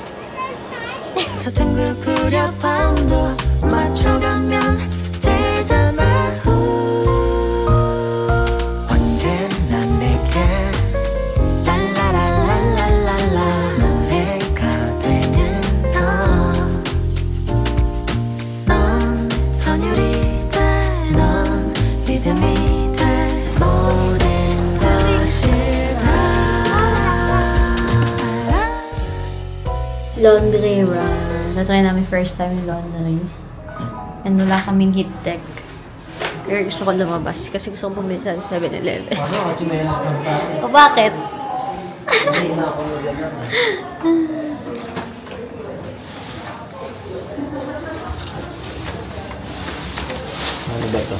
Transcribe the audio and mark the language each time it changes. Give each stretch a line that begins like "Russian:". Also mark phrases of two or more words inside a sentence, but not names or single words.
Korean: 서툰 그 불협화음도 맞춰가면 되잖아 언제나 내게 랄라랄랄랄랄라 노래가 되는 넌 선율이 돼 넌 리듬이 돼 모든 것이 다 사랑
English: Laundry run.
Filipino: Natry namin
English: first time
Filipino: yung laundry. And wala kaming
English: heat tech.
Filipino: Pero gusto ko lumabas kasi gusto ko bumili sa 7-Eleven. O bakit? Ano ba ito?